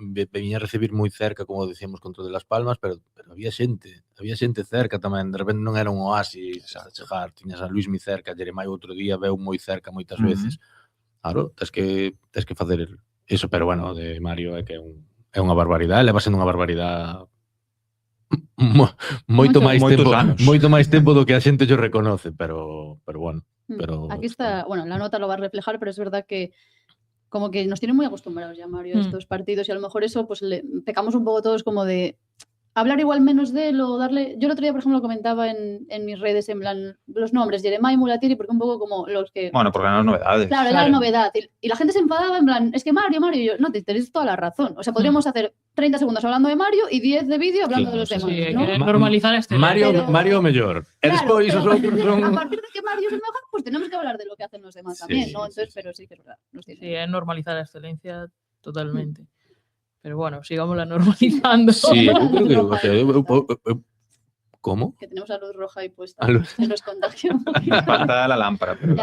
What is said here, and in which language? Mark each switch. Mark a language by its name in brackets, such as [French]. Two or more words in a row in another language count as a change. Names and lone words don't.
[Galician] viña a recibir moi cerca, [Spanish] como decíamos, [Galician] contra de Las Palmas, pero había xente cerca tamén, de repente non era un oasis a chegar, tiñas a Luis moi cerca, Jeremai outro día veu moi cerca moitas veces. Claro, tes que facer eso, pero bueno, de Mario é que é unha barbaridade, leva sendo unha barbaridade moito máis Moitos tempo, anos. moito máis tempo do que a xente yo reconoce, pero bueno. Pero [Spanish] Aquí está, bueno, la nota lo va a reflejar, pero es verdad que como que nos tienen muy acostumbrados ya, Mario, a estos partidos y a lo mejor eso, pues pecamos un poco todos como de hablar igual menos de él o darle... Yo el otro día, por ejemplo, comentaba en mis redes, en plan, los nombres, Jeremai, Mulatiri, porque un poco como los que... Bueno, porque eran las novedades. Claro, era la novedad. Y la gente se enfadaba en plan, es que Mario, y yo, no, tenéis toda la razón. O sea, podríamos hacer 30 segundos hablando de Mario y 10 de vídeo hablando de los demás, Sí, ¿no? que normalizar este. [Galician] Mario mellor. E despois os outros son... [Spanish] A partir de que Mario es el mejor, pues tenemos que hablar de lo que hacen los demás también, ¿no? Entonces, pero sí que es verdad. Sí, es normalizar la excelencia totalmente. Pero bueno, sigámosla normalizando. [Galician] Sí, eu creo que... [Spanish] O sea, ¿Cómo? Que tenemos la luz roja ahí puesta. [Galician] A luz. [Spanish] Que nos contagia. Falta la lámpara, pero